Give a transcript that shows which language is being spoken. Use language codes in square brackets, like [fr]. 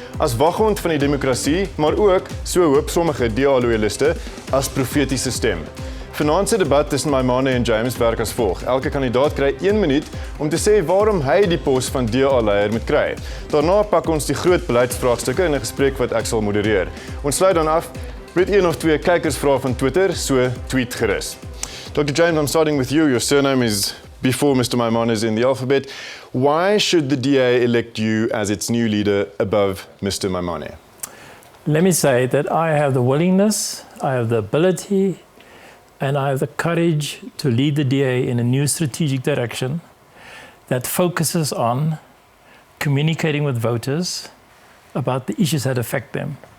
[af] As waghond van die demokrasie, maar ook, so hoop sommige DA-loyaliste, as profetiese stem. Vanaand se debat tussen Maimane en James werk as volg. Elke kandidaat kry 1 minuut om te sê waarom hy die pos van DA-leier moet kry. Daarna pak ons die groot beleidsvraagstukke in 'n gesprek wat ek sal modereer. Ons sluit dan af met een of twee kykersvrae van Twitter, so tweet gerus. [en] Dr. James, I'm starting with you. Your surname is before Mr. Maimane's in the alphabet. Why should the DA elect you as its new leader above Mr. Maimane? Let me say that I have the willingness, I have the ability, and I have the courage to lead the DA in a new strategic direction that focuses on communicating with voters about the issues that affect them.